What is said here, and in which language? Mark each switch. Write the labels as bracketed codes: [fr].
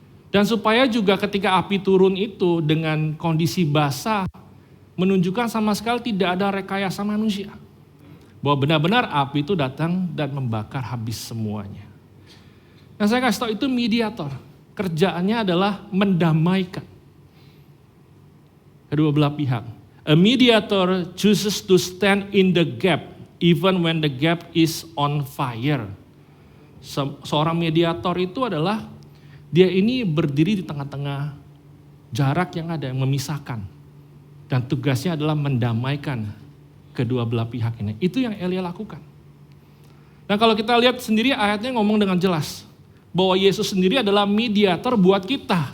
[id] Dan supaya juga ketika api turun itu dengan kondisi basah, menunjukkan sama sekali tidak ada rekayasa manusia. Bahwa benar-benar api itu datang dan membakar habis semuanya. Nah, saya kasih tahu itu mediator. Kerjaannya adalah mendamaikan kedua belah pihak. [en] A mediator chooses to stand in the gap even when the gap is on fire. [id] Seorang mediator itu adalah dia ini berdiri di tengah-tengah jarak yang ada, yang memisahkan. Dan tugasnya adalah mendamaikan kedua belah pihak ini. Itu yang Elia lakukan. Nah, kalau kita lihat sendiri ayatnya ngomong dengan jelas. Bahwa Yesus sendiri adalah mediator buat kita.